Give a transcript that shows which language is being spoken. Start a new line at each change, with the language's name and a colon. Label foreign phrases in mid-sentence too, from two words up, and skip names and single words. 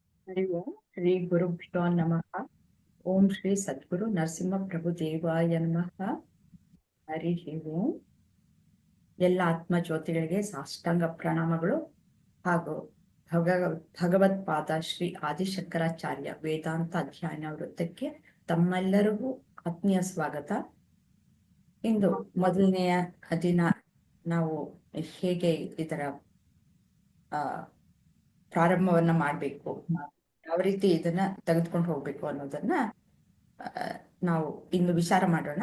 Sanskrit: हरि ओम श्री गुरुभ्यो नमः। ओम ಶ್ರೀ ಸದ್ಗುರು ನರಸಿಂಹ ಪ್ರಭು ದೇವಾಯ ನಮಃ. ಹರಿ ಓಂ.
Kannada: ಎಲ್ಲ ಆತ್ಮಜ್ಯೋತಿಗಳಿಗೆ ಸಾಷ್ಟಾಂಗ ಪ್ರಣಾಮಗಳು ಹಾಗೂ ಭಗವತ್ಪಾದ ಶ್ರೀ ಆದಿಶಂಕರಾಚಾರ್ಯ ವೇದಾಂತ ಅಧ್ಯಯನ ವೃತ್ತಕ್ಕೆ ತಮ್ಮೆಲ್ಲರಿಗೂ ಆತ್ಮೀಯ ಸ್ವಾಗತ. ಇಂದು ಮೊದಲನೆಯ ದಿನ ನಾವು ಹೇಗೆ ಇದರ ಪ್ರಾರಂಭವನ್ನ ಮಾಡಬೇಕು, ಯಾವ ರೀತಿ ಇದನ್ನ ತೆಗೆದುಕೊಂಡು ಹೋಗ್ಬೇಕು ಅನ್ನೋದನ್ನ ನಾವು ಇನ್ನು ವಿಚಾರ ಮಾಡೋಣ.